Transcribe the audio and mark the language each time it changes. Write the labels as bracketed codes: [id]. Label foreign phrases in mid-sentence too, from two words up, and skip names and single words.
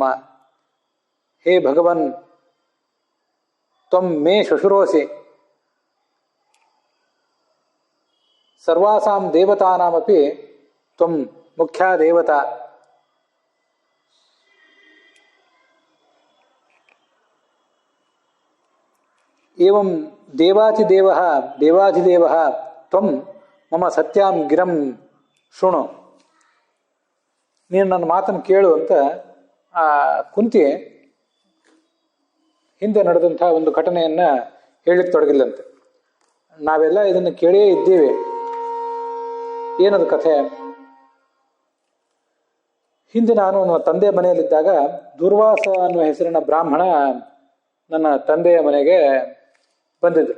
[sa] हे भगवन्, त्वं मे श्वशुरोऽसि, सर्वासां देवतानामपि त्वं मुख्या देवता। एवं देवाधिदेवः त्वं मम सत्यां गिरं शृणु। [kn] ನೀನು ನನ್ನ ಮಾತನ್ನು ಕೇಳು ಅಂತ ಕುಂತಿ ಹಿಂದೆ ನಡೆದಂಥ ಒಂದು ಘಟನೆಯನ್ನು ಹೇಳಲಿಕ್ಕೆ ತೊಡಗಿಲ್ಲಂತೆ. ನಾವೆಲ್ಲ ಇದನ್ನು ಕೇಳೇ ಇದ್ದೀವಿ. ಏನದು ಕಥೆ? ಹಿಂದೆ ನಾನು ನನ್ನ ತಂದೆಯ ಮನೆಯಲ್ಲಿದ್ದಾಗ ದುರ್ವಾಸ ಅನ್ನುವ ಹೆಸರಿನ ಬ್ರಾಹ್ಮಣ ನನ್ನ ತಂದೆಯ ಮನೆಗೆ ಬಂದಿದ್ದರು.